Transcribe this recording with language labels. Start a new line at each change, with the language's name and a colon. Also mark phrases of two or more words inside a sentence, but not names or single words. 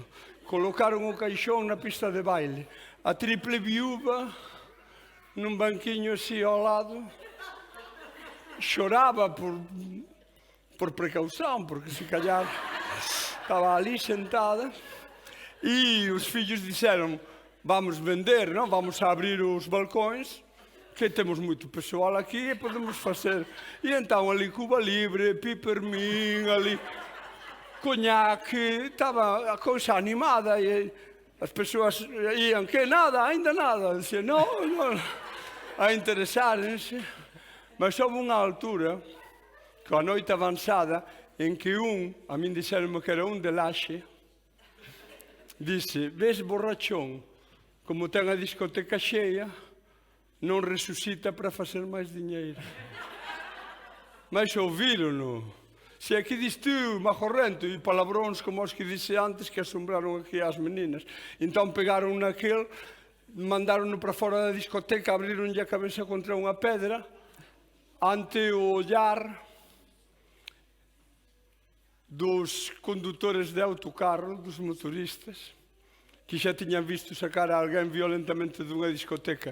Galician: Colocaron o caixón na pista de baile. A triple viúva, num banquinho así ao lado, choraba
Portuguese: por precaução,
Galician: porque
Portuguese: se calhar
Galician: estaba ali sentada. E os fillos disseron,
Portuguese: vamos vender, não? Vamos abrir os balcões, que temos muito pessoal aqui e podemos fazer. E então ali Cuba Libre, Pipermin, ali conhaque, estava a coisa animada e as pessoas iam, que nada, ainda nada. Diziam, não, a interessarem-se. Mas houve uma altura, com a noite avançada, em que a mim disseram-me que era de Laxe, disse, vês borrachón,
Galician: como ten a discoteca cheia, non resucita para facer máis dinheiro. Mas ouviron-no. Se aquí dis tú, majorrento, e palabróns como os que disse antes que asombraron aquí as meninas. Entón pegaron naquel, mandaron-no para fora da discoteca, abriron-lle a cabeza contra unha pedra, ante o ollar dos condutores de autocarro, dos motoristas, que xa tiñan visto sacar a alguén violentamente dunha discoteca.